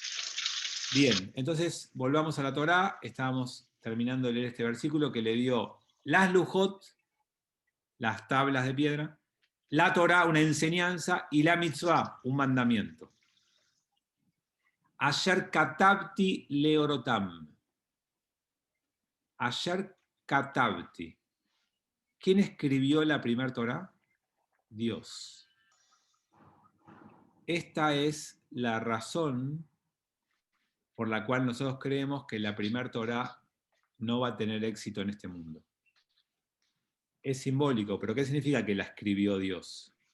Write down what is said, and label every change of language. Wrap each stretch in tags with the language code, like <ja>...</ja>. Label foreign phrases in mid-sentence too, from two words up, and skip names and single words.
<es>Bien, entonces volvamos a la Torá. Estábamos terminando de leer este versículo que le dio las Lujot, las tablas de piedra, la Torá, una enseñanza, y la Mitzvah, un mandamiento.</es> <he>אשר כתבתי להורתם. אשר כתבתי.</he> <es>¿Quién escribió la primer Torá? Dios. Esta es la razón por la cual nosotros creemos que la primer Torá no va a tener éxito en este mundo. Es simbólico, pero ¿qué significa que la escribió Dios?</es>